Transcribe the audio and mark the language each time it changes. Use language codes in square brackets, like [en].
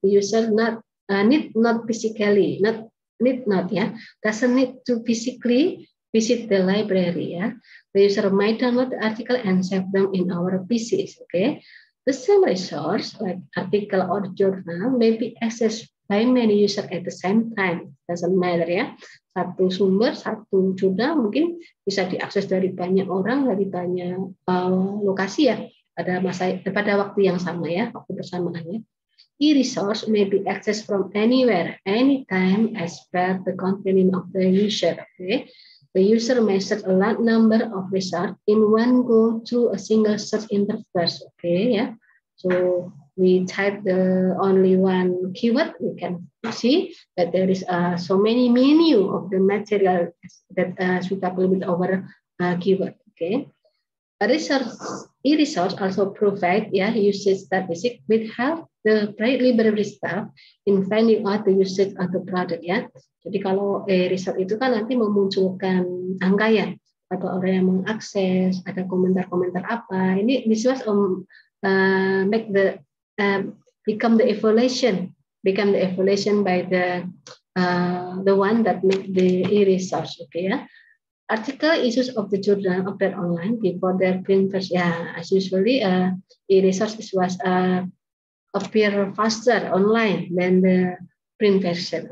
[en] The user need not physically, doesn't need to physically visit the library, ya. The user might download the article and save them in our PCs, okay. The same resource, like article or journal, may be accessed by many users at the same time. Doesn't matter, ya. [id] Satu sumber, satu jurnal mungkin bisa diakses dari banyak orang, dari banyak lokasi, ya, pada waktu yang sama, ya, waktu bersamaannya. [en] E-resource may be accessed from anywhere, anytime, as per the convenience of the user. Okay, the user may search a large number of results in one go through a single search interface. Okay, yeah. So we type the only one keyword, we can see that there is so many menu of the material that suitable with our keyword. Okay, e-resource also provide usage statistics with help the library staff in finding out the usage of the product, ya. [id] Jadi kalau e-resource itu kan nanti memunculkan angka, ya, atau orang yang mengakses, ada komentar-komentar apa. [en] Ini this was make the become the evaluation by the one that make the e-resource, okay, ya. Article issues of the journal appear online before their print version. Yeah, as usually, e-resource was appear faster online than the print version.